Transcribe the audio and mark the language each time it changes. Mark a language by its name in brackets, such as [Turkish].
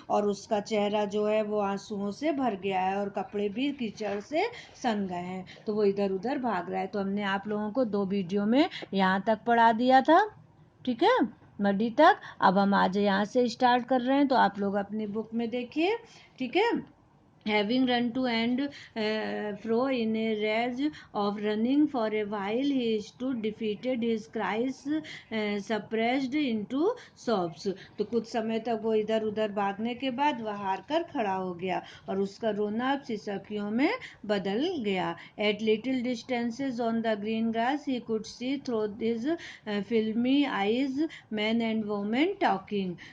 [Hindi] और उसका चेहरा जो है वो आंसुओं से भर गया है और कपड़े भी कीचड़ से सन गए हैं, तो वो इधर उधर भाग रहा है। तो हमने आप लोगों को 2 वीडियो में यहाँ तक पढ़ा दिया था, ठीक है, मडी तक। अब हम आज यहाँ से स्टार्ट कर रहे हैं, तो आप लोग अपनी बुक में देखिए, ठीक है। [English] Having run to and fro in a rage of running for a while, he stood defeated, his cries suppressed into sobs. [Hindi] तो कुछ समय तक वो इधर उधर भागने के बाद वह हार कर खड़ा हो गया और उसका रोना अब सिसकियों में बदल गया. [English] At little distances on the green grass, he could see through his filmy eyes men and women talking.